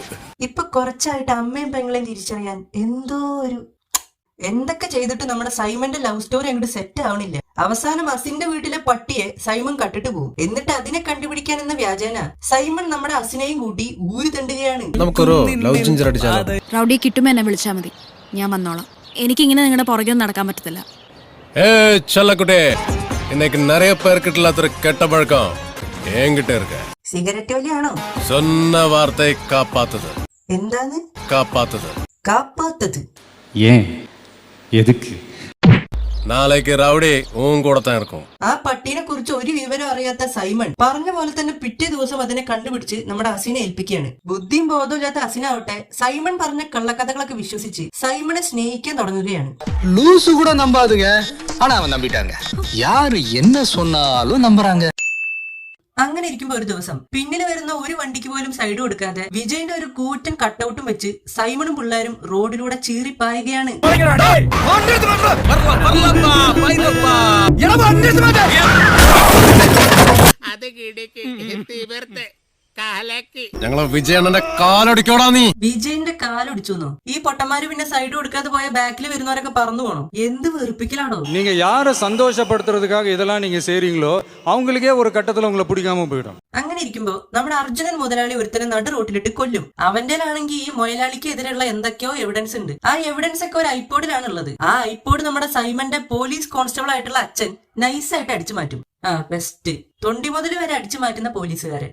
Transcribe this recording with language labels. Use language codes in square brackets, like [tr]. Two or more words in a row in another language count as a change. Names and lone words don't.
[ml] ഇപ്പൊ കുറച്ചായിട്ട് അമ്മയും പെങ്ങളെയും തിരിച്ചറിയാൻ എന്തൊക്കെ ചെയ്തിട്ട് നമ്മുടെ സൈമന്റെ [en] love story [ml] അങ്ങോട്ട് സെറ്റ് ആവണില്ല. അവസാനം അസിന്റെ വീട്ടിലെ പട്ടിയെ സൈമൺ കട്ടിട്ട് പോകും. എന്നിട്ട് അതിനെ കണ്ടുപിടിക്കാൻ എന്ന വ്യാജേന സൈമൺ നമ്മുടെ അസിനെയും കൂട്ടി ഊരി തണ്ടുകയാണ്. നമുക്കൊരു ലവ് ജിഞ്ചർ അടിച്ചാലോ? റൗഡി കിട്ടുമ്പോ എന്നെ വിളിച്ചാൽ മതി, ഞാൻ വന്നോളാം. എനിക്കിങ്ങനെ നിങ്ങളുടെ പുറകെ നടക്കാൻ പറ്റത്തില്ല. [ta] செல்லக்குட்டே, இன்னைக்கு நிறைய பேர்கிட்ட இல்லாத கெட்ட பழக்கம் என்கிட்ட இருக்கு. [ml] സിഗരറ്റ് വലിയാണോ? [ta] சொன்ன வார்த்தை காப்பாத்துது. [ml] എന്താണ് [ta] காப்பாத்துது? [ml] കാപ്പാത്തത്? [ta] எதுக்கு? நாளைக்கு ரவுடி உன் கூட தான் இருக்கும். [ml] ആ പട്ടീനെ കുറിച്ച് ഒരു വിവരം അറിയാത്ത സൈമൺ പറഞ്ഞ പോലെ തന്നെ പിറ്റേ ദിവസം അതിനെ കണ്ടുപിടിച്ച് നമ്മുടെ അസിനെ ഏൽപ്പിക്കുകയാണ്. ബുദ്ധിയും ബോധവും ഇല്ലാത്ത അസിനാവട്ടെ സൈമൺ പറഞ്ഞ കള്ളക്കഥകളൊക്കെ വിശ്വസിച്ച് സൈമണെ സ്നേഹിക്കാൻ തുടങ്ങുകയാണ്. [ta] லூசு கூட நம்பாதுங்க, ஆனா அவன் நம்பிட்டாங்க. யாரு என்ன சொன்னாலும் நம்புறாங்க. [ml] അങ്ങനെ ഇരിക്കുമ്പോ ഒരു ദിവസം പിന്നിൽ വരുന്ന ഒരു വണ്ടിക്ക് പോലും സൈഡ് കൊടുക്കാതെ വിജയിന്റെ ഒരു കൂറ്റൻ കട്ടൗട്ടും വെച്ച് സൈമണും പിള്ളേരും റോഡിലൂടെ ചീറിപ്പായുകയാണ്. ഞങ്ങളെ വിജയണ്ണന്റെ കാലൊടിക്കോടാ നീ. വിജയിന്റെ കാലൊടിച്ചു. ഈ പൊട്ടന്മാര് പിന്നെ സൈഡ് കൊടുക്കാതെ പോയ ബാക്കിൽ വരുന്നവരൊക്കെ പറന്നു പോണോ? എന്ത് വെറുപ്പിക്കലാണോ? [ta] நீங்க யார சந்தோஷப்படுத்துறதுக்காக இதெல்லாம் நீங்க செய்றீங்களோ அவங்களுக்கே ஒரு கட்டத்துல உங்களை பிடிக்காம போயிடும். [ml] അങ്ങനെ ഇരിക്കുമ്പോ നമ്മുടെ അർജുനൻ മുതലാളി ഒരുത്തനെ നടു റോട്ടിലിട്ട് കൊല്ലും. അവന്റെലാണെങ്കിൽ ഈ മൊയലാളിക്ക് എതിരെയുള്ള എന്തൊക്കെയോ എവിഡൻസ് ഉണ്ട്. ആ എവിഡൻസ് ഒക്കെ ഒരു ഐപോഡിലാണുള്ളത്. ആ ഐപോഡ് നമ്മുടെ സൈമന്റെ പോലീസ് കോൺസ്റ്റബിൾ ആയിട്ടുള്ള അച്ഛൻ നൈസായിട്ട് അടിച്ചു മാറ്റും. ആ ബെസ്റ്റ്. തൊണ്ടി മുതൽ വരെ അടിച്ചു മാറ്റുന്ന പോലീസുകാരൻ.